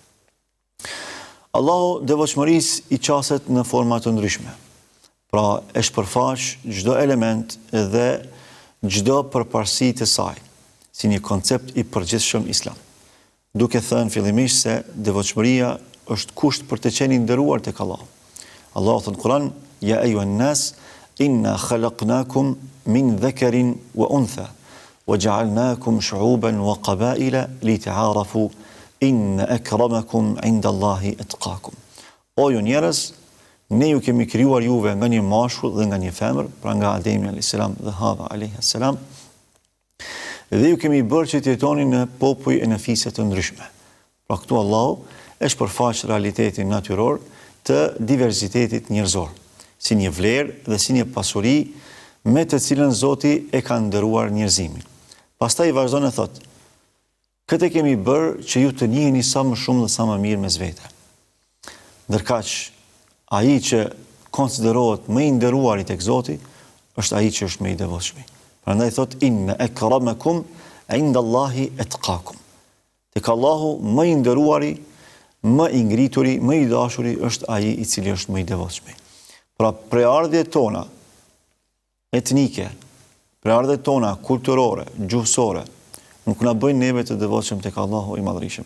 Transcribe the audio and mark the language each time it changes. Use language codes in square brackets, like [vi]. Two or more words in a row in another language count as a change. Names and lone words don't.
[sq] Allahu devotshmërisë i qaset në forma të ndryshme. Pra e shpërfaq çdo element dhe çdo përparësi të saj, si një koncept i përgjithshëm islam. Duke thënë fillimisht se devotshmëria është kusht për të qenë i nderuar tek Allahu. Allahu thënë në Kur'an: [ar] "يا أيها الناس، إنا خلقناكم من ذكر وأنثى، وجعلناكم شعوبا وقبائل لتعارفوا، إن أكرمكم عند الله أتقاكم." [sq] O ju njerëz, ne ju kemi krijuar juve nga një mashkull dhe nga një femër, pra nga Ademi [ar] عليه السلام [sq] dhe Hava [ar] عليه السلام, [sq] dhe ju kemi bërë që të jetoni në popuj e në fise të ndryshme. Pra këtu Allahu e shpërfaq realitetin natyror të diversitetit njerëzor, si një vlerë dhe si një pasuri me të cilën Zoti e ka nderuar njerëzimin. Pastaj vazhdon e thotë: "Këtë kemi bërë që ju të njiheni sa më shumë dhe sa më mirë mes vete." Ndërkaq ai që konsiderohet më i nderuari tek Zoti është ai që është më i devotshëm. Prandaj thotë: [ar] "إن أكرمكم عند الله أتقاكم." [sq] Tek Allahu më i nderuari, më i ngrituri, më i dashuri është ai i cili është më i devotshëm. Pra preardhjet tona etnike, preardhjet tona kulturore, gjuhësore, nuk na bëjnë neve të devotshëm tek Allahu i Madhërisht.